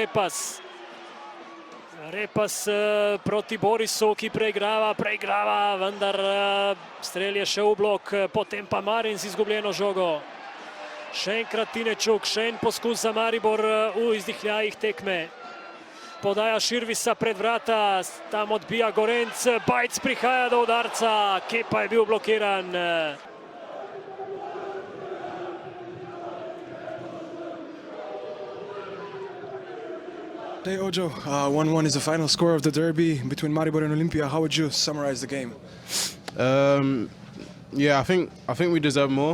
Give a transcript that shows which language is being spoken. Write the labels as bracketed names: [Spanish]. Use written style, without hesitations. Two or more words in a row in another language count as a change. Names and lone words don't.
[Slovenian] Repas proti Borisu, ki preigrava, vendar strel je še v blok, potem pa Marin z izgubljeno žogo. Še enkrat Tinečuk, še en poskus za Maribor v izdihljajih tekme. Podaja Širvisa pred vrata, tam odbija Gorenc, Bajc prihaja do udarca, Kepa je bil blokiran. [English] Hey Ojo, 1-1 is the final score of the derby between Maribor and Olimpia. How would you summarize the game? Yeah, I think we deserve more.